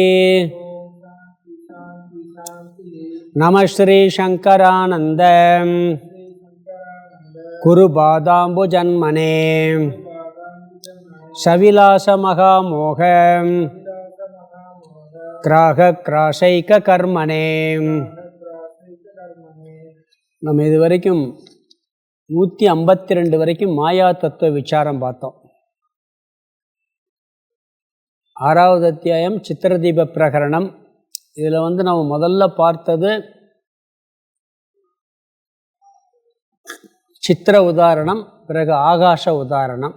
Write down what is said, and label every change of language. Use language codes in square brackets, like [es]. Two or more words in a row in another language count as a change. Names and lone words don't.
[sa] नमः श्री शंकरानंद गुरुपादाम्बुजन्मने सविलास महामोह ग्राह क्राशैक कर्मणे। [ta] நம்ம இது வரைக்கும் 152 வரைக்கும் மாயா தத்துவ விசாரம் பார்த்தோம். 6வது அத்தியாயம் சித்திரதீப பிரகரணம். இதில் நம்ம முதல்ல பார்த்தது சித்திர உதாரணம், பிறகு ஆகாச உதாரணம்.